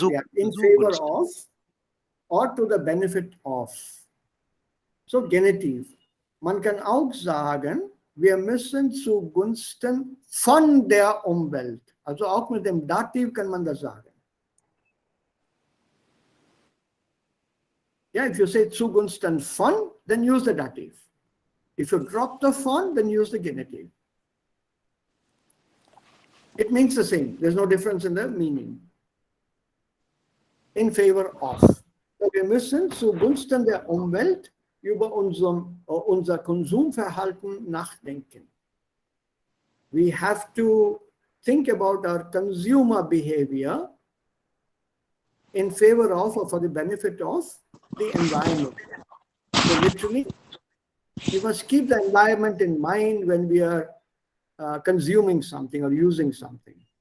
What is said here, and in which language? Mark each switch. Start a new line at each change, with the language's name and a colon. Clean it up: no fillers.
English: Yeah, in favor of or to the benefit of.
German: So Genitiv. Man kann auch sagen, wir müssen zugunsten von der Umwelt. Also auch mit dem Dativ kann man das sagen.
English: Yeah, if you say zugunsten von, then use the dative. If you drop the von, then use the genitive. It means the same. There's no difference in the meaning. In favor of.
German: So wir müssen zugunsten der Umwelt über unser Konsumverhalten nachdenken.
English: We have to think about our consumer behavior in favor of or for the benefit of the environment. So literally, we must keep the environment in mind when we are consuming something or using something.